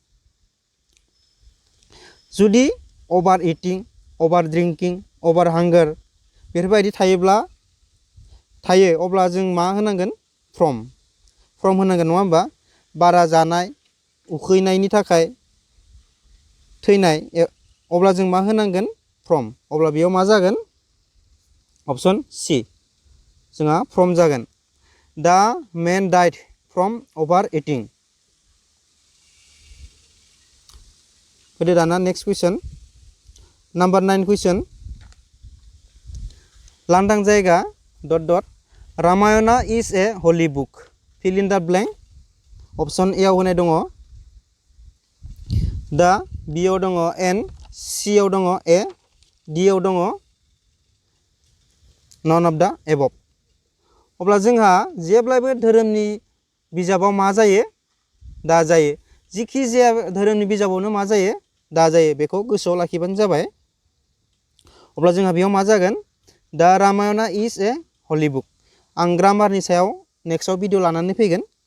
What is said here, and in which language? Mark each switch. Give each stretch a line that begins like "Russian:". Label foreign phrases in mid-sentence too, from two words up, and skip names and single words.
Bodo: जुदि
English: over eating over drinking over hunger
Bodo: बेफोरबायदि थायो अब्ला जों मा होनांगोन फ्रम होनांगोन नङा होमबा बारा जानाय उखैनायनि थाखाय थैनाय अब्ला जों मा होनांगोन फ्रम अब्ला बेयाव मा जागोन
English: option C
Bodo: जोंहा फ्रम जागोन
English: the main diet from over eating
Bodo: फैदो दाना
English: next question number 9 question
Bodo: लांदां जायगा ...
English: Ramayana is a holy book fill in the blank option A
Bodo: आव होनाय दङ दा
English: बी आव दङ एन सी आव दङ ए डी आव दङ none of the above
Bodo: अब्ला जोंहा जेब्लाबो धोरोमनि बिजाबाव मा जायो दा जायो जिखि जाया धोरोमनि बिजाबावनो मा जायो दा जायो बेखौ गोसोआव लाखिबानो जाबाय अब्ला जोंहा बेयाव मा जागोन
English: the Ramayana is a holy book
Bodo: आं ग्रामारनि सायाव नेक्स्टआव भिडिअ लानानै फैगोन